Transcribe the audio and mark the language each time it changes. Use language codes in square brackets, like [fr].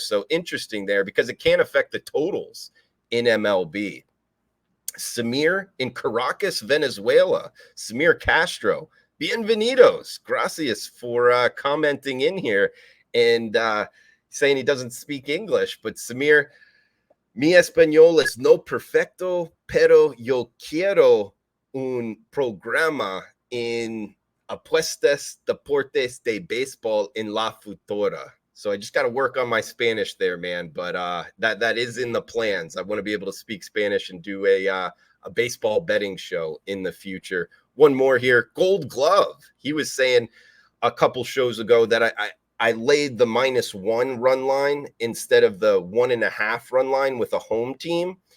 [en] So interesting there because it can affect the totals in MLB. Samir in Caracas, Venezuela. Samir Castro. Bienvenidos. Gracias for commenting in here and saying he doesn't speak English. [es] But Samir, mi español es no perfecto, pero yo quiero un programa en apuestas deportes de béisbol en la futura. [en] So I just got to work on my Spanish there, man. But that is in the plans. I want to be able to speak Spanish and do a baseball betting show in the future. One more here, Gold Glove. He was saying a couple shows ago that I laid the -1 run line instead of the 1.5 run line with a home team.